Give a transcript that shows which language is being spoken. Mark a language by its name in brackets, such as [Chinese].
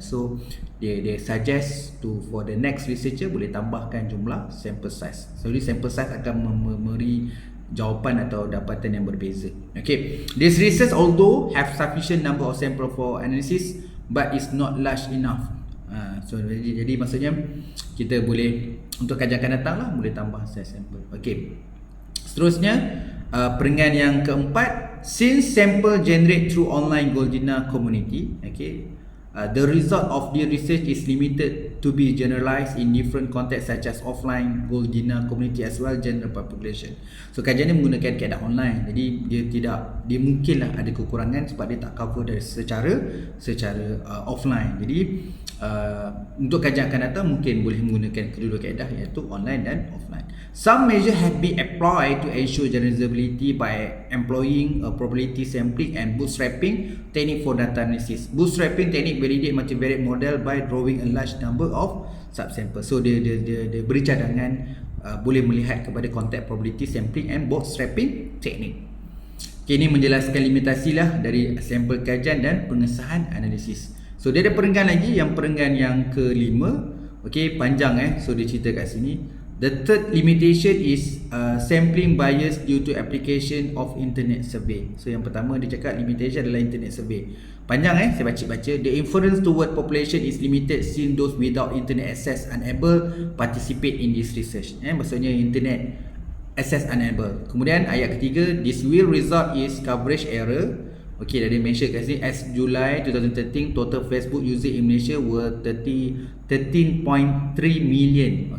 [English] So they suggest for the next researcher [Malay] boleh tambahkan jumlah sample size. So this sample size akan memberi jawapan atau dapatan yang berbeza. [English] Okay, this research although have sufficient number of sample for analysis, but is not large enough. [Malay] So jadi maksudnya kita boleh untuk kajian akan datang lah, boleh tambah size sample. [English] Okay, [Malay] seterusnya perenggan yang keempat, [English] since sample generate through online Goldina community, okay, the result of the research is limited to be generalized in different contexts such as offline Goldina community as well general population. [Malay] So kajian ni menggunakan keadaan online, jadi dia mungkinlah ada kekurangan sebab dia tak cover dari secara offline. Jadi untuk kajian akan datang mungkin boleh menggunakan kedua kaedah, iaitu online dan offline. [English] Some measure have been applied to ensure generalizability by employing a probability sampling and bootstrapping technique for data analysis. Bootstrapping technique validate multivariate model by drawing a large number of subsamples. [Malay] So dia beri cadangan boleh melihat kepada konteks [English] probability sampling and bootstrapping technique. [Malay] Okay, ini menjelaskan limitasi lah dari sampel kajian dan pengesahan analisis. So dia ada perenggan lagi, yang perenggan yang kelima. Okay, panjang so dia cerita kat sini. [English] The third limitation is sampling bias due to application of internet survey. [Malay] So yang pertama dia cakap limitation adalah internet survey. Panjang saya baca. [English] The inference toward population is limited since those without internet access unable participate in this research. [Malay] Maksudnya [English] internet access unable. [Malay] Kemudian ayat ketiga, [English] this will result is coverage error. Okay, [Malay] dah dia mention kat sini, [English] as July 2013 total Facebook user in Malaysia were 13.3 million.